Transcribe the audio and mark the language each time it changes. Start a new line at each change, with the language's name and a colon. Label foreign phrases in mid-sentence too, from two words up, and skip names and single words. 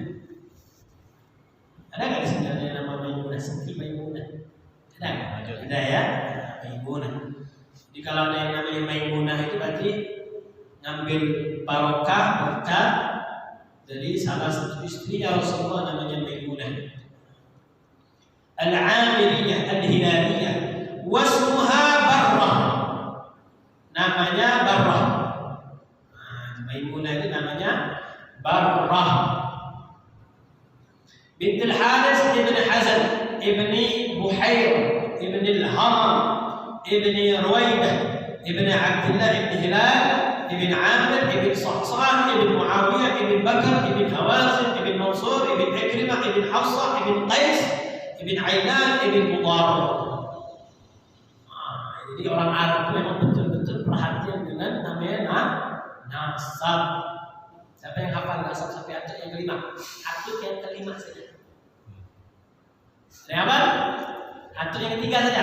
Indonesian: Ada nggak di sini ada nama Maimunah? Siti Maimunah. Ada nggak? Ada ya, Maimunah. Jadi kalau ada yang namanya Maimunah itu berarti ngambil barokah, berkah dari salah satu istri ya Rasulullah, namanya Maimunah.
Arabic: Al-Amiriyah Al-Hilaliyah wasmuha Barrah, namanya Barrah.
Indonesian: Maimunah itu namanya Barrah binti Al-Haris ibn Hazan ibn Buhair ibn Al-Haram ibn Ruwaidah ibn Abdullah ibn Hilal ibn Amir ibn Sa'sa'ah ibn Muawiyah ibn Bakar ibn Hawazin ibn Mansur ibn Ikrimah ibn Hafsah ibn Qais ibn Ailan ibn Mudar. Jadi orang Arab itu memang betul-betul perhatian dengan namanya nasab. Siapa yang hafal nasab sampai atut yang kelima? Atut yang kelima saja. Apa? Atut yang ketiga saja.